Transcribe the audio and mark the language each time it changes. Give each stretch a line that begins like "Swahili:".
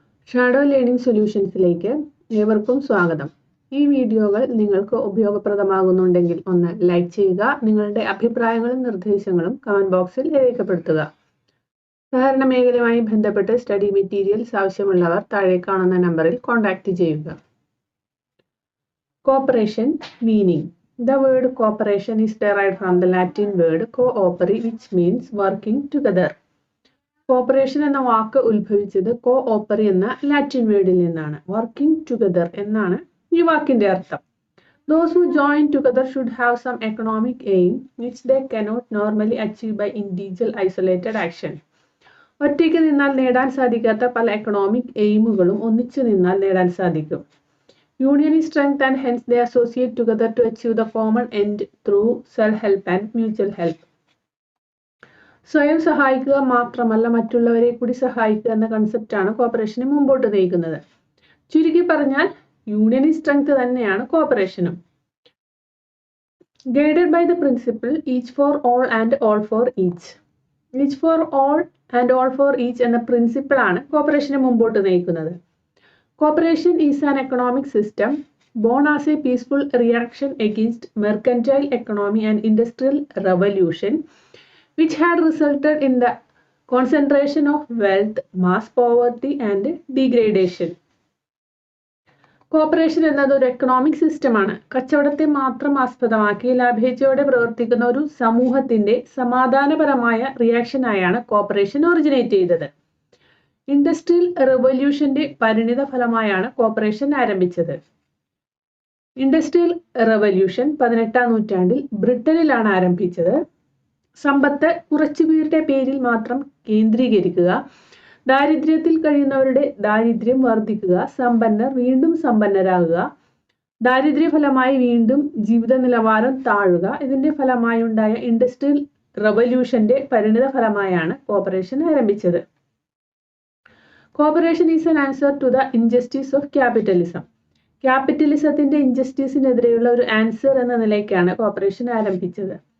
Malayalam: Shadow learning സൊല്യൂഷൻസിലേക്ക് ഏവർക്കും സ്വാഗതം. ഈ വീഡിയോകൾ നിങ്ങൾക്ക് ഉപയോഗപ്രദമാകുന്നുണ്ടെങ്കിൽ ഒന്ന് ലൈക്ക് ചെയ്യുക. നിങ്ങളുടെ അഭിപ്രായങ്ങളും നിർദ്ദേശങ്ങളും കമന്റ് ബോക്സിൽ രേഖപ്പെടുത്തുക. സഹകരണ മേഖലയുമായി ബന്ധപ്പെട്ട് സ്റ്റഡി മെറ്റീരിയൽസ് ആവശ്യമുള്ളവർ താഴെ കാണുന്ന നമ്പറിൽ കോൺടാക്റ്റ് ചെയ്യുക.
English: Cooperation meaning. The word cooperation is derived from the Latin word coopere, which means working together.
Malayalam: Corporation എന്ന വാക്ക് ഉത്ഭവിച്ചത് കോഓപ്പറി എന്ന ലാറ്റിൻ വേർഡിൽ നിന്നാണ്.
English: working together
Malayalam: എന്നാണ് ഈ വാക്കിന്റെ അർത്ഥം.
English: Those who join together should have some economic aim which they cannot normally achieve by individual isolated action.
Malayalam: ഒറ്റയ്ക്ക് നിന്നാൽ നേടാൻ സാധിക്കാത്ത പല എക്കണോമിക് എയിമുകളും ഒന്നിച്ചു നിന്നാൽ നേടാൻ സാധിക്കും.
English: Union is strength and hence they associate together to achieve the common end through self-help and mutual help.
Malayalam: സ്വയം സഹായിക്കുക മാത്രമല്ല മറ്റുള്ളവരെ കൂടി സഹായിക്കുക എന്ന കൺസെപ്റ്റാണ് കോപ്പറേഷനെ മുമ്പോട്ട് നയിക്കുന്നത്. ചുരുക്കി പറഞ്ഞാൽ
English: union strength
Malayalam: തന്നെയാണ് കോപ്പറേഷനും.
English: Guided by the principle each for all and all for each. Each for all and all for each
Malayalam: എന്ന പ്രിൻസിപ്പിളാണ് കോപ്പറേഷനെ മുമ്പോട്ട് നയിക്കുന്നത്.
English: Cooperation is an economic system born as a peaceful reaction against mercantile economy and industrial revolution, which had resulted in the concentration of wealth, mass poverty and degradation.
Malayalam: Corporation എന്നത് ഒരു economic സിസ്റ്റമാണ്. കച്ചവടത്തെ മാത്രം ആസ്പദമാക്കി ലാഭേച്ഛയോടെ പ്രവർത്തിക്കുന്ന ഒരു സമൂഹത്തിന്റെ സമാധാനപരമായ റിയാക്ഷനായാണ് കോപ്പറേഷൻ ഒറിജിനേറ്റ് ചെയ്തത്. ഇൻഡസ്ട്രിയൽ റെവല്യൂഷന്റെ പരിണിത ഫലമായാണ് കോപ്പറേഷൻ ആരംഭിച്ചത്. ഇൻഡസ്ട്രിയൽ റെവല്യൂഷൻ 18ാം നൂറ്റാണ്ടിൽ ബ്രിട്ടനിലാണ് ആരംഭിച്ചത്. സമ്പത്ത് കുറച്ചുപേരുടെ പേരിൽ മാത്രം കേന്ദ്രീകരിക്കുക, ദാരിദ്ര്യത്തിൽ കഴിയുന്നവരുടെ ദാരിദ്ര്യം വർദ്ധിക്കുക, സമ്പന്നർ വീണ്ടും സമ്പന്നരാകുക, ദാരിദ്ര്യഫലമായി വീണ്ടും ജീവിത നിലവാരം താഴുക, ഇതിന്റെ ഫലമായി ഉണ്ടായ ഇൻഡസ്ട്രിയൽ റെവല്യൂഷന്റെ പരിണിത ഫലമായാണ് കോപ്പറേഷൻ ആരംഭിച്ചത്.
English: Cooperation is an answer to the injustice of capitalism.
Malayalam: ക്യാപിറ്റലിസത്തിന്റെ ഇൻജസ്റ്റിസിനെതിരെയുള്ള ഒരു ആൻസർ എന്ന നിലയ്ക്കാണ് കോപ്പറേഷൻ ആരംഭിച്ചത്.